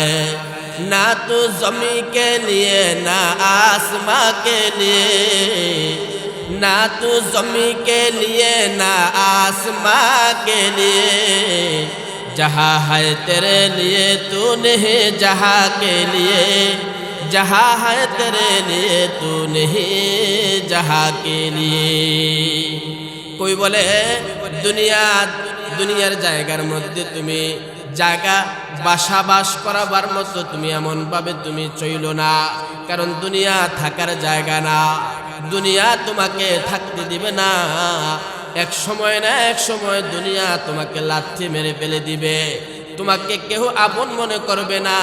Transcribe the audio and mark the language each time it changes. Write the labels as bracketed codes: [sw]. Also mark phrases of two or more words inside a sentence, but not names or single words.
[ur] نہ تو زمین کے لیے نہ آسماں کے لیے, نہ تو زمین کے لیے نہ آسماں کے لیے, جہاں ہے تیرے لیے تو نہیں جہاں کے لیے, جہاں ہے تیرے لیے تو نہیں جہاں کے لیے. [bn] کوئی বলে দুনিয়ার জায়গার মধ্যে তুমি জায়গা বাস করাবার মতো তুমি এমন ভাবে তুমি চইলো না, কারণ দুনিয়া থাকার জায়গা না, দুনিয়া তোমাকে থাকতে দিবে না. এক সময় না এক সময় দুনিয়া তোমাকে লাথি মেরে ফেলে দিবে, তোমাকে কেউ আপন মনে করবে না.